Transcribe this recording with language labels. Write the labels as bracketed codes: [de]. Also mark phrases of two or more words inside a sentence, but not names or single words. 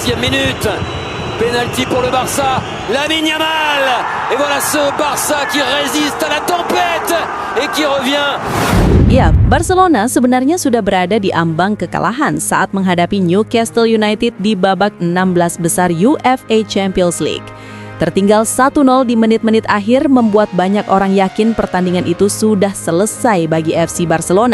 [fr] 27e minute. Penalty pour le Barça, Lamine Yamal. Et voilà ce Barça qui résiste à la tempête et qui revient. [id] Ya, Barcelona sebenarnya sudah berada di ambang kekalahan saat menghadapi Newcastle United di babak 16 besar UEFA Champions League. Tertinggal 1-0 di menit-menit akhir membuat banyak orang yakin pertandingan itu sudah selesai bagi FC Barcelona.